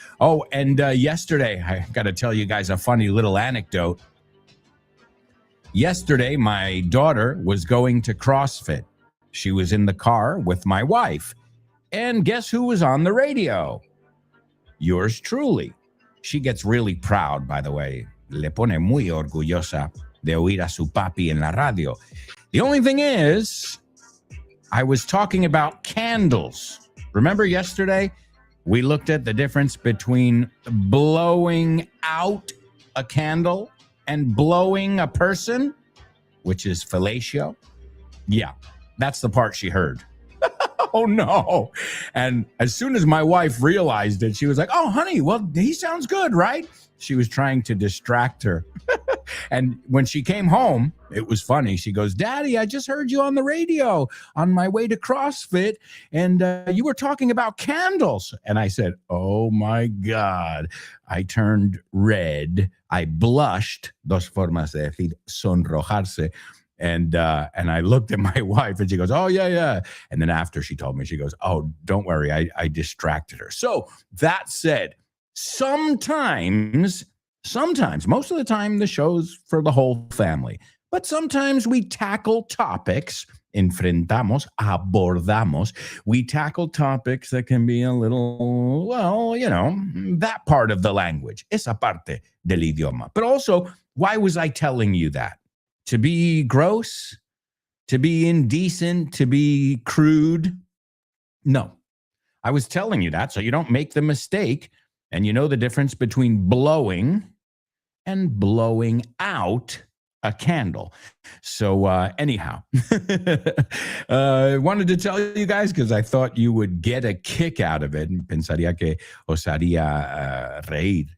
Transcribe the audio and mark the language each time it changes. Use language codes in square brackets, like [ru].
[en] Oh, and yesterday, I got to tell you guys a funny little anecdote. Yesterday, my daughter was going to CrossFit. She was in the car with my wife. And guess who was on the radio? Yours truly. She gets really proud, by the way. [es] Le pone muy orgullosa de oír a su papi en la radio. [en] The only thing is, I was talking about candles. Remember yesterday, we looked at the difference between blowing out a candle and blowing a person, which is fellatio. Yeah, that's the part she heard. Oh, no. And as soon as my wife realized it, she was like, oh, honey, well, he sounds good, right? She was trying to distract her. And when she came home, it was funny. She goes, Daddy, I just heard you on the radio on my way to CrossFit, and you were talking about candles. And I said, oh, my God. I turned red. I blushed. [es] Dos formas de decir sonrojarse. [en] And I looked at my wife and she goes, oh, yeah. And then after she told me, she goes, oh, don't worry. I distracted her. So that said, sometimes, most of the time, the show's for the whole family. But sometimes we tackle topics, [es] enfrentamos, abordamos. [en] We tackle topics that can be a little, well, that part of the language. [es] Esa parte del idioma. [en] But also, why was I telling you that? To be gross, to be indecent, to be crude? No. I was telling you that so you don't make the mistake and you know the difference between blowing and blowing out a candle. So anyhow, I wanted to tell you guys because I thought you would get a kick out of it. [es] Pensaría que os haría reír.